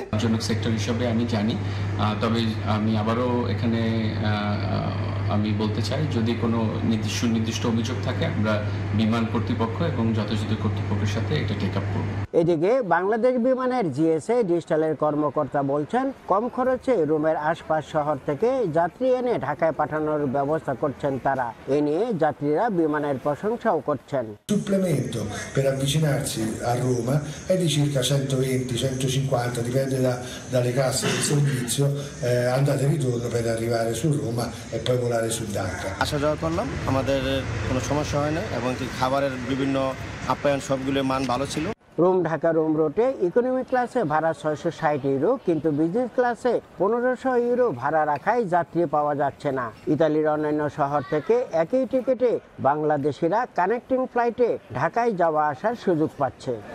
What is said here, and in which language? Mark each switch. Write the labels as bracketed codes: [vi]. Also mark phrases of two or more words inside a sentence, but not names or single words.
[bn] জনক সেক্টর হিসাবে আমি জানি, তবে আমি আবারও এখানে আমি বলতে চাই, যদি কোনো নির্দিষ্ট অভিযোগ থাকে আমরা বিমান কর্তৃপক্ষ এবং যথাযথ কর্তৃপক্ষের সাথে এটা [en] take up [bn] করব। এদিকে বাংলাদেশ বিমানের জিএসএ ডিজিটালের কর্মকর্তা বলছেন, কম খরচে রোমের আশপাশ শহর থেকে যাত্রী এনে ঢাকায় পাঠানোর ব্যবস্থা করছেন তারা। এ নিয়ে যাত্রীরা বিমানের প্রশংসাও করছেন। [it] Supplemento per avvicinarsi a Roma è di circa 120-150, dipende dalle casse del servizio, andata e ritorno per arrivare su Roma e poi volare su Dhaka. [bn] আসা যাওয়া করলাম, আমাদের কোনো সমস্যা হয় না এবং খাবারের বিভিন্ন আপ্যায়ন সবগুলোর মান ভালো ছিল। রোম ঢাকা রোম রুটে [en] economy class [bn] ভাড়া ৬৬০ ইউরো, কিন্তু [en] business class [bn] ১৫০০ ইউরো ভাড়া রাখায় যাত্রী পাওয়া যাচ্ছে না। ইতালির অন্যান্য শহর থেকে একই টিকিটে বাংলাদেশিরা [en] connecting flight [bn] ঢাকায় যাওয়া আসার সুযোগ পাচ্ছে।